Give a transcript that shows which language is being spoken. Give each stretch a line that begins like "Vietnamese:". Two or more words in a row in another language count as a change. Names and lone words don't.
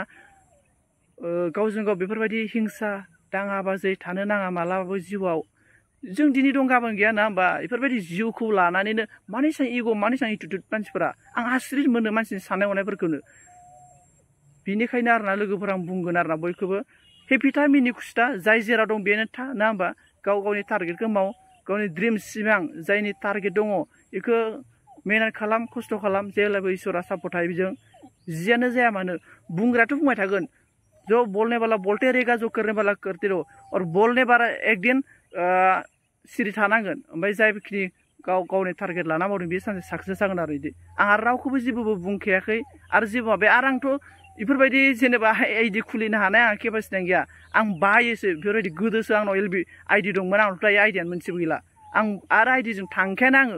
Bodo: गावजों गाव बेफोरबायदि हिंसा दाङाबाजै थानो नाङा मालाबाबो जिउआव जों दिनै दं गाबोन गैया ना होमबा बेफोरबायदि जिउखौ लानानैनो मानि सां इग' मानि सां एटिटिउड मानसिफोरा आं आश्रित मोनो मानसिनि साननाय हनायफोरखौनो बेनिखायनो आरोना लोगोफोर आं बुंगोन आरोना बयखौबो हेपि था मिनि खुसि था जाय जेराव दं बेनो था ना होमबा गाव गावनि टारगेटखौ माव गावनि ड्रिम सिमां जायनि टारगेट दङ बेखौ मेहनत खालाम खस्थ' खालाम जेब्लाबो इसोरा सापर्ट थायो बेजों जियानो जाया मानो बुंग्रायाथ' बुंबाय थागोन
Hindi: जो बोलने वाला बोलते रहेगा जो करने वाला करते रहो और बोलने वाला एक दिन
Bodo: सिरि थानांगोन ओमफ्राय जायखिनि गाव गावनि टारगेट लाना मावदों बे सानसे साक्सेस जागोन आरो बिदि आंहा रावखौबो जेबो बुंखायाखै आरो जेबो माबाया आरो आंथ' बेफोरबायदि जेनेबा आइडि खुलिनो हानाय आंहा केपासिटियानो गैया आं बायोसो बेफोरबायदि गोदोसो आंनाव LB आइडि दंमोन आंनावथ' दायो आइडियानो मोनसेबो गैला आं आरो आइडिजों थांखायानो आङो